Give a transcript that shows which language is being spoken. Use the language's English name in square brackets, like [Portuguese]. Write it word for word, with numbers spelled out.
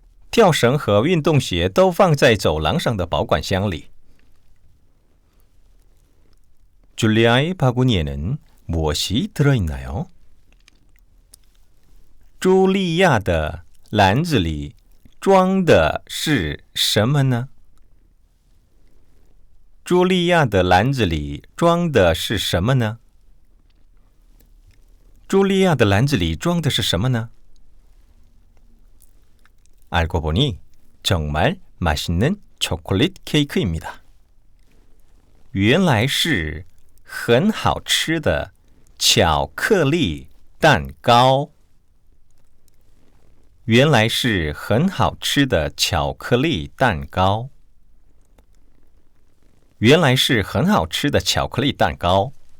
[Chinese] 跳绳和运动鞋都放在走廊上的保管箱里。跳绳和运动鞋都放在走廊上的保管箱里。 [Korean] 줄리아의 바구니에는 무엇이 들어있나요? [Chinese] 茱莉亚的篮子里装的是什么呢？茱莉亚的篮子里装的是什么呢？茱莉亚的篮子里装的是什么呢？ [Korean] 알고 보니 정말 맛있는 초콜릿 케이크입니다. [Chinese] 原来是 很好吃的巧克力蛋糕。原来是很好吃的巧克力蛋糕。原来是很好吃的巧克力蛋糕。